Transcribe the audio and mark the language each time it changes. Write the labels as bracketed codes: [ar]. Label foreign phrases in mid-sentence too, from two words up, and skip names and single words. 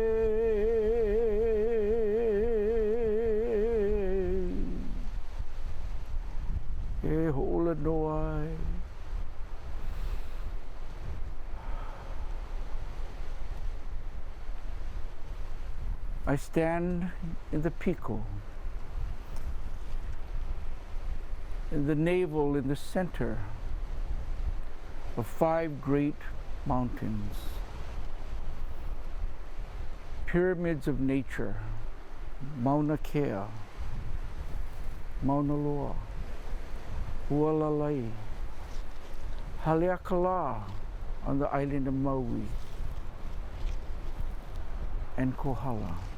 [haw] E hola no ai. [en] I stand in the Pico, in the navel in the center of 5 great mountains, pyramids of nature, Mauna Kea, Mauna Loa, Hualalai, Haleakala on the island of Maui, and Kohala.